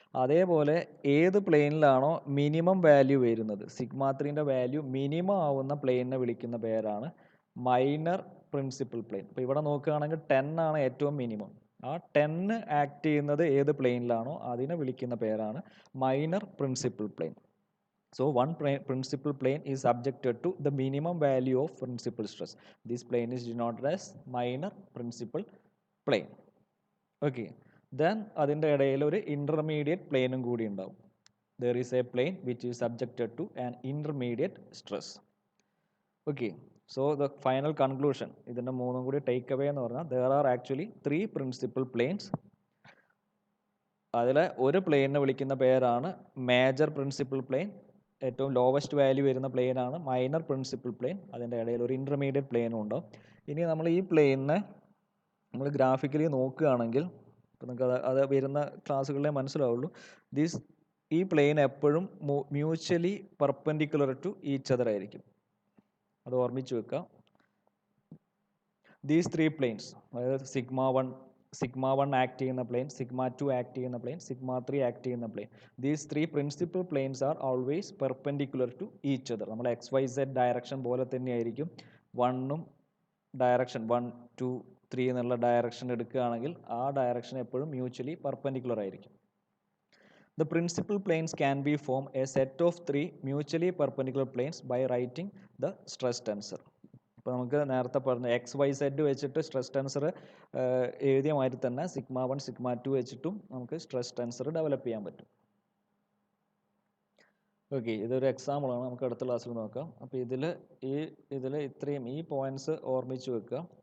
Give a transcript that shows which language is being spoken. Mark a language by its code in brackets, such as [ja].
[ml] അതേപോലെ ഏത് പ്ലെയിനിലാണോ minimum value വരുന്നത്, സിഗ്മ 3ൻ്റെ വാല്യൂ മിനിമം ആവുന്ന പ്ലെയിനിനെ വിളിക്കുന്ന പേരാണ് മൈനർ പ്രിൻസിപ്പൽ പ്ലെയിൻ. അപ്പോൾ ഇവിടെ നോക്കുകയാണെങ്കിൽ 10 ആണ് ഏറ്റവും മിനിമം. ആ 10 ആക്ട് ചെയ്യുന്നത് ഏത് പ്ലെയിനിലാണോ അതിനെ വിളിക്കുന്ന പേരാണ് minor principal plain. [en] So one principal plane is subjected to the minimum value of principal stress. This plane is denoted as minor principal plane. Okay. [ml] Then അതിൻ്റെ ഇടയിൽ ഒരു intermediate പ്ലെയിനും കൂടി ഉണ്ടാവും. [en] There is a plane which is subjected to an intermediate stress. Okay. So the final conclusion, [ml] ഇതിൻ്റെ മൂന്നും കൂടി take away എന്ന് പറഞ്ഞാൽ [en] there are actually 3 principal planes. [ml] അതിലെ ഒരു പ്ലെയിനെ വിളിക്കുന്ന പേരാണ് മേജർ പ്രിൻസിപ്പൽ പ്ലെയിൻ. ഏറ്റവും ലോവസ്റ്റ് വാല്യൂ വരുന്ന പ്ലെയിനാണ് മൈനർ പ്രിൻസിപ്പൽ പ്ലെയിൻ. അതിൻ്റെ ഇടയിൽ ഒരു ഇൻ്റർമീഡിയറ്റ് പ്ലെയിനും ഉണ്ടാവും. ഇനി നമ്മൾ ഈ പ്ലെയിനിനെ നമ്മൾ ഗ്രാഫിക്കലി നോക്കുകയാണെങ്കിൽ ഇപ്പോൾ നിങ്ങൾക്ക് അത് വരുന്ന ക്ലാസ്സുകളിലേ മനസ്സിലാവുള്ളൂ. ഈ പ്ലെയിൻ എപ്പോഴും [en] mutually perpendicular to each other [ml] ആയിരിക്കും. അത് ഓർമ്മിച്ച് വെക്കുക. [en] these 3 planes, [ml] അതായത് സിഗ്മ 1 ആക്ട് ചെയ്യുന്ന പ്ലെയിൻ, [en] Sigma 2 act ചെയ്യുന്ന plane, sigma 3 act ചെയ്യുന്ന plane, these 3 principal planes are always perpendicular to each other. [ml] നമ്മൾ XYZ ഡയറക്ഷൻ പോലെ തന്നെയായിരിക്കും. 1ഉം ഡയറക്ഷൻ 1, 2, 3 എന്നുള്ള ഡയറക്ഷൻ എടുക്കുകയാണെങ്കിൽ ആ ഡയറക്ഷൻ എപ്പോഴും മ്യൂച്വലി പെർപെൻഡിക്കുലർ ആയിരിക്കും. [en] The principal planes can be formed a set of 3 mutually perpendicular planes by writing the stress tensor. [ml] ഇപ്പോൾ നമുക്ക് നേരത്തെ പറഞ്ഞ XYZ വെച്ചിട്ട് സ്ട്രെസ് ടെൻസർ എഴുതിയ മാതിരി തന്നെ സിഗ്മ 1, സിഗ്മ 2 വെച്ചിട്ടും നമുക്ക് സ്ട്രെസ് ടെൻസർ ഡെവലപ്പ് ചെയ്യാൻ പറ്റും. ഓക്കെ, ഇതൊരു എക്സാമ്പിളാണ്. നമുക്ക് അടുത്ത ക്ലാസ്സിൽ നോക്കാം. അപ്പോൾ ഇതിൽ ഇത്രയും ഈ പോയിന്റ്സ് ഓർമ്മിച്ച് വെക്കുക.